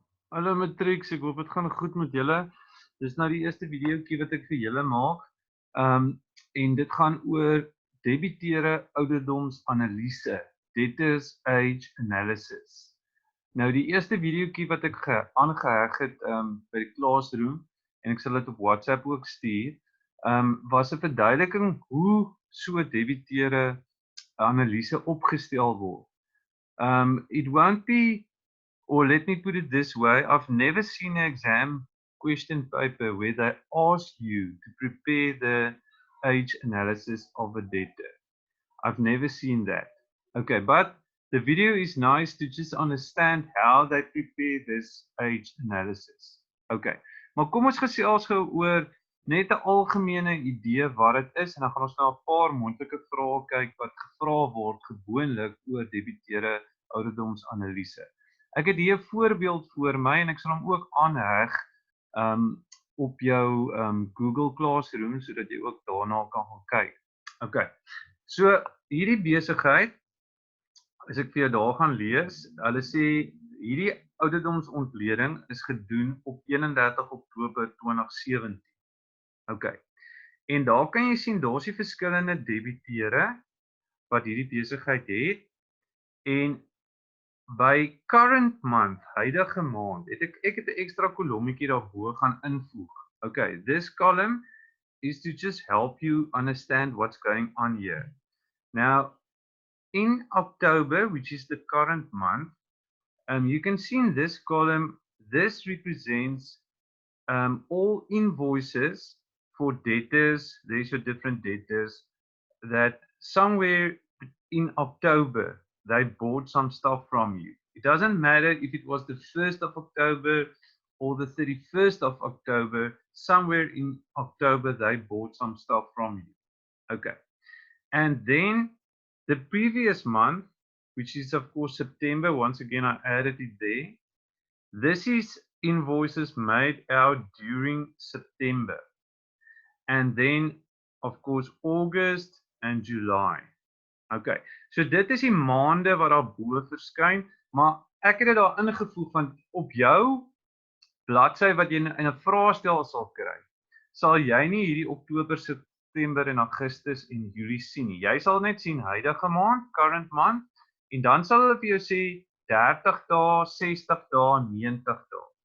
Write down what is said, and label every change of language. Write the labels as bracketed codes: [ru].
[af] Hallo Matrix, ek hoop dit gaan goed met julle. Dis nou die eerste videoetjie wat ek vir julle maak. En dit gaan oor debiteure ouderdomsanalise, [en] debtors age analysis. [af] Nou die eerste videoetjie wat ek aangeheg het by die classroom en ek sal dit op WhatsApp ook stuur, was 'n verduideliking hoe so debiteure analise opgestel word. [en] It won't be, or let me put it this way, I've never seen an exam question paper where they ask you to prepare the age analysis of a debtor. I've never seen that. Okay, but the video is nice to just understand how they prepare this age analysis. [af] Okay, maar kom ons gesels gou oor net 'n algemene idee wat dit is en dan gaan ons na 'n paar moontlike vrae kyk wat gevra word gewoonlik oor debiteure ouderdomsanalise. Ek het hier 'n voorbeeld voor my en ek sal hom ook aanheg op jou Google Classroom sodat jy ook daarna kan gaan kyk. Okay. So hierdie besigheid, as ek vir jou daar gaan lees, hulle sê hierdie ouderdomsontleding is gedoen op 31 Oktober 2017. Okay. En daar kan jy sien daar's die verskillende debiteure wat hierdie besigheid het en by [en] current month, [af] huidige maand, het ek het 'n ekstra kolommetjie daarbo gaan invoeg. [en] Okay, this column is to just help you understand what's going on here. Now, in October, which is the current month, you can see in this column, this represents all invoices for debtors. There's your different debtors that somewhere in October, they bought some stuff from you. It doesn't matter if it was the 1st of October or the 31st of October, somewhere in October, they bought some stuff from you. Okay. And then the previous month, which is of course September, once again I added it there. This is invoices made out during September. And then of course August and July. [af] Okay, so dit is die maande wat daar bo verskyn, maar ek het dit daar ingevoeg want op jou bladsy wat jy in 'n vraestel sal kry, sal jy nie hierdie Oktober, September en Augustus en Julie sien nie. Jy sal net sien huidige maand, [en] current month, [af] en dan sal hulle vir jou sê 30 dae, 60 dae, 90 dae.